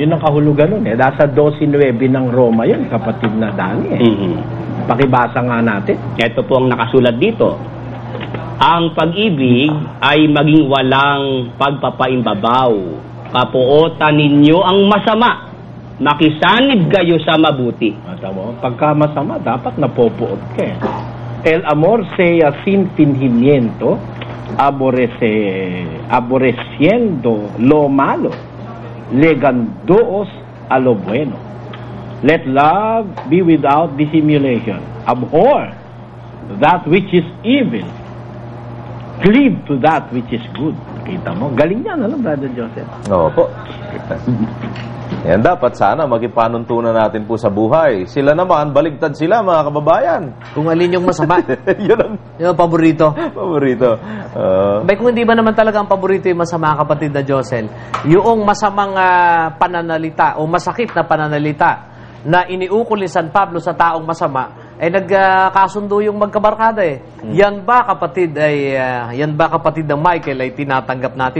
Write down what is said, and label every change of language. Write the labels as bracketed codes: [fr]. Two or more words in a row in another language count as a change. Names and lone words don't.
[tl] Yun ang kahulugan nun Nasa 12:9 ng Roma yun, kapatid na Dani Pakibasa nga natin. Ito po ang nakasulat dito. Ang pag-ibig ay maging walang pagpapaimbabaw. Kapuotan ninyo ang masama. Makisanib kayo sa mabuti. Pagka masama, dapat napopuot ka. [es] El amor sea sin fingimiento, aborreciendo lo malo, legándoos a lo bueno. [en] Let love be without dissimulation. Abhor that which is evil. Cleave to that which is good. [tl] Kita mo? Galing yan, Brother Joseph? Opo. Yan dapat sana makipanuntunan natin po sa buhay. Sila naman, baligtad sila, mga kababayan. Kung alin yung masama. Yun yung paborito. Paborito. Kung hindi ba naman talaga ang paborito yung masama, kapatid na Josel, yung masamang pananalita o masakit na pananalita na iniukol ni San Pablo sa taong masama, ay nagkasundo yung magkabarkada Yan ba kapatid ng Michael ay tinatanggap natin?